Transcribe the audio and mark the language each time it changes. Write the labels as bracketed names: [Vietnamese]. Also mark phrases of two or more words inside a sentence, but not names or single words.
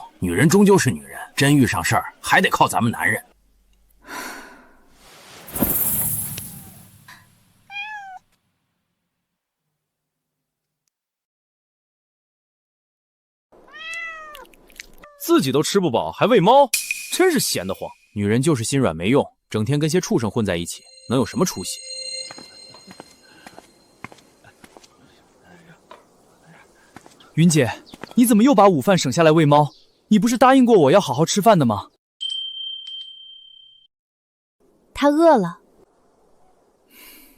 [Chinese] 女人終究是女人，真遇上事兒還得靠咱們男人。自己都吃不飽，還餵貓，真是閒得慌。女人就是心軟沒用，整天跟些畜生混在一起，能有什麼出息？雲姐，你怎麼又把午飯省下來餵貓？你不是答應過我要好好吃飯的嗎？他餓了。